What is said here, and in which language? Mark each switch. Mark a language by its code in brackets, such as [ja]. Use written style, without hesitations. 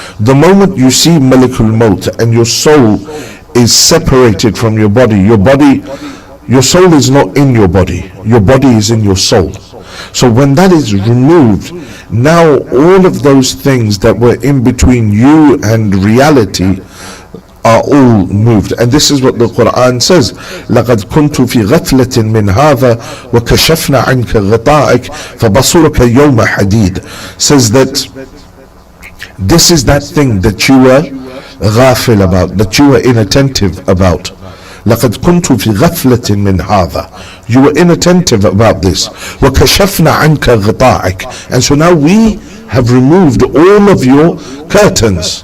[en] The moment you see Malakul Maut and your soul is separated from your body, your soul is not in your body is in your soul. So when that is removed, now all of those things that were in between you and reality are all moved. And this is what the Quran says, [ar] لَقَدْ كُنْتُ فِي غَفْلَةٍ مِّنْ هَذَا وَكَشَفْنَا عَنْكَ غِطَاءَكَ فَبَصُرُكَ يَوْمَ حَدِيدٍ. [en] Says that this is that thing that you were ghafil about, that you were inattentive about. [ar] لَقَدْ كُنْتُ فِي غَفْلَةٍ مِّنْ هَذَا. [en] You were inattentive about this. [ar] وَكَشَفْنَا عَنْكَ غِطَاءَكَ. [en] And so now we have removed all of your curtains.